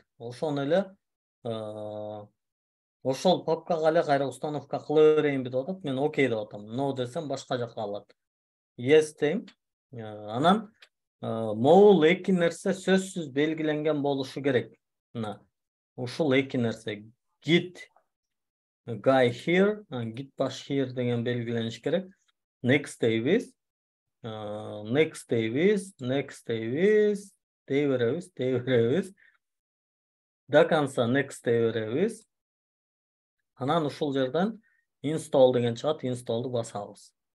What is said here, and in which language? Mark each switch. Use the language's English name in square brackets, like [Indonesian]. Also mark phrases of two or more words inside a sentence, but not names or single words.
[Kyrgyz] Ошону эле ошол папкага эле кайра установка кыла берейинби деп атат. Мен окей деп атам. No десем башка жака алат. Yes дейм. Анан могул эки нерсе сөзсүз белгиленген болушу керек. Мына ушул эки нерсе [English] Git guy here, Git bash here [Kyrgyz] деген белгилениш керек. Next дейбиз. Next дейбиз. Дей беребиз. [Russian] До конца [Kyrgyz] next дей беребиз. Анан ушул жерден install деген чыгат, install'ду басабыз.